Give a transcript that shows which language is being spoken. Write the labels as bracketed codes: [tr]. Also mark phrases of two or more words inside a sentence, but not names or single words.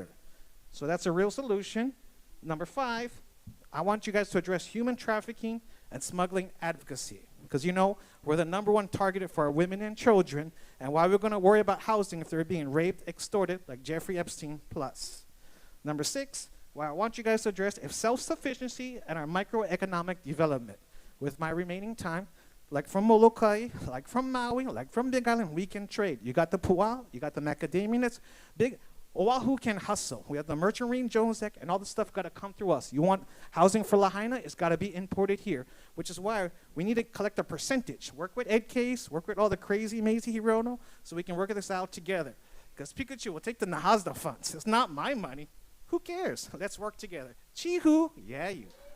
[en] So that's a real solution. Number 5, I want you guys to address human trafficking and smuggling advocacy, because we're the #1 target for our women and children, and why we're going to worry about housing if they're being raped, extorted, like Jeffrey Epstein plus. Number 6, I want you guys to address is self-sufficiency and our microeconomic development. With my remaining time, like from Molokai, like from Maui, like from Big Island, we can trade. You got the puā, you got the macadamia nuts. Oʻahu can hustle. We have the Merchant Marine Jones Act, and all this stuff got to come through us. You want housing for Lahaina, it's got to be imported here, which is why we need to collect a percentage. Work with Ed Case, work with all the crazy Mazy Hirono, so we can work this out together. Because Pikachu will take the NAHASDA funds. It's not my money. Who cares? Let's work together. Chihu, yeah, you.